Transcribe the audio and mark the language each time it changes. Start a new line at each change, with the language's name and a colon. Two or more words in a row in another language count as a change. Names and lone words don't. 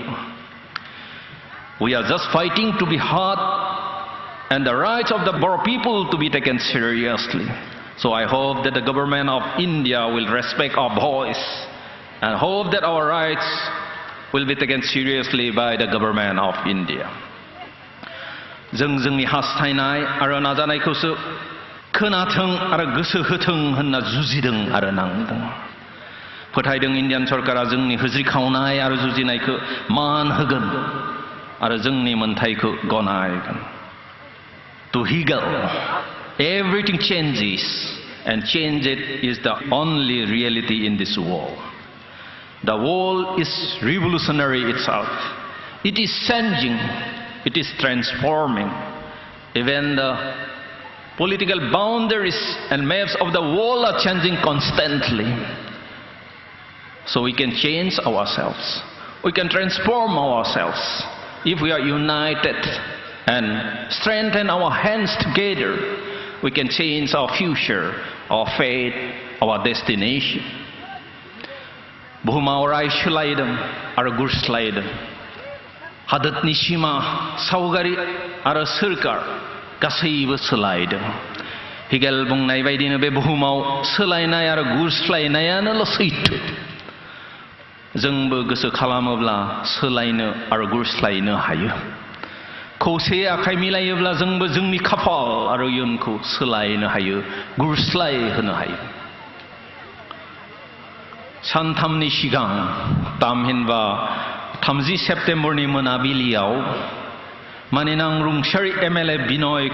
English: We are just fighting to be heard and the rights of the Boro people to be taken seriously. So I hope that the government of India will respect our voice and hope that our rights will be taken seriously by the government of India.
Bodo: जोंनि हास्थायनाय आरो नाजानायखौसो खोनाथों आरो गोसो होथों होनना जुजिदों आरो नांदों। फोथायदों इन्डियान सरकारा जोंनि होज्रिखावनाय आरो जुजिनायखौ मान होगोन आरो जोंनि मोनथायखौ गनायगोन।
English: to higgle. Everything changes, and change it is the only reality in this world. The world is revolutionary itself. It is changing, it is transforming. Even the political boundaries and maps of the world are changing constantly. So we can change ourselves. We can transform ourselves if we are united and strengthen our hands together. We can change our future, our fate, our destination.
Bodo: Buhuma orai shulaidam ara gurslaidam. Hadat nishima saugari ara sirkar gasaibo solaidam. Higel bungnai baidino be buhumau solainai ara gurslainayano lo saitu. जोंबो गोसो खालामोब्ला सोलायनो आरो गुरस्लायनो हायो खौसे आखाइ मिलायोब्ला जोंबो जोंनि खाफाल आरो इयुनखौ सोलायनो हायो गुरस्लाय होनो हायो सानथामनि सिगां तामहिनबा 30 सेप्तेम्बरनि मोनाबिलियाव मानिनां रुंसारि एमएलए बिनय